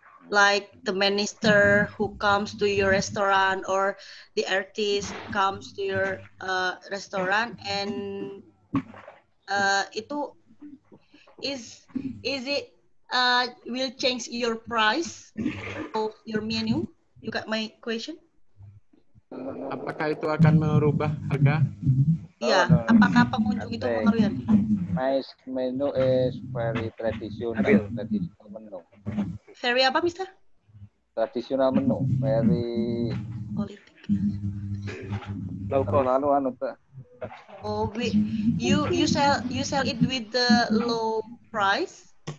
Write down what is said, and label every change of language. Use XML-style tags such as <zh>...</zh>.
<en>Like the minister who comes to your restaurant or the artist comes to your restaurant and itu is it will change your price of your menu? You got my question?</en> <id>Apakah itu akan merubah harga? Iya, apakah pengunjung itu mempengaruhi?</id> <en>My menu is very traditional menu. Very apa, Mister? Traditional menu, very</en> <id>politik.</id> <en>Low cost. Oh, you sell it with the low price?</en>